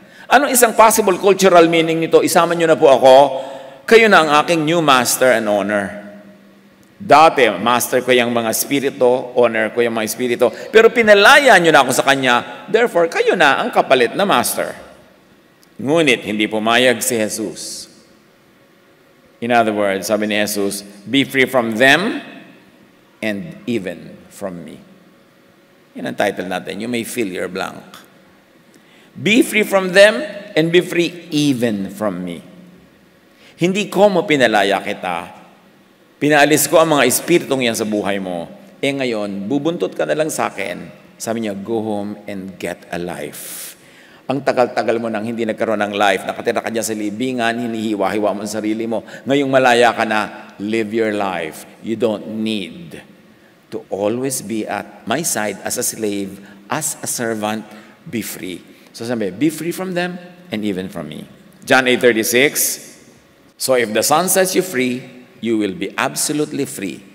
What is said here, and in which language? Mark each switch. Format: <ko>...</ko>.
<tl>Anong isang possible cultural meaning nito? Isama niyo na po ako, kayo na ang aking</tl> <en>new master and owner.</en> <tl>Dati, master ko yung mga spirito, owner ko yung mga spirito, pero pinalaya niyo na ako sa kanya, therefore, kayo na ang kapalit na master. Ngunit, hindi pumayag si Jesus.</tl> <en>In other words,</en> <tl>sabi ni</tl> <en>Jesus, be free from them and even from me.</en> <tl>Yan ang title natin.</tl> <en>You may fill your blank. Be free from them and be free even from me.</en> <tl>Hindi ko mo pinalaya kita. Pinaalis ko ang mga espiritong yan sa buhay mo. Ngayon, bubuntot ka na lang sa akin. Sabi niya,</tl> <en>go home and get a life.</en> <tl>Ang tagal-tagal mo nang hindi nagkaroon ng life. Nakatira ka dyan sa libingan, hinihiwa-hiwa mo ang sarili mo. Ngayong malaya ka na,</tl> <en>live your life. You don't need to always be at my side as a slave, as a servant, be free. So sabi, be free from them and even from me. John 8:36, so if the Son sets you free, you will be absolutely free.</en>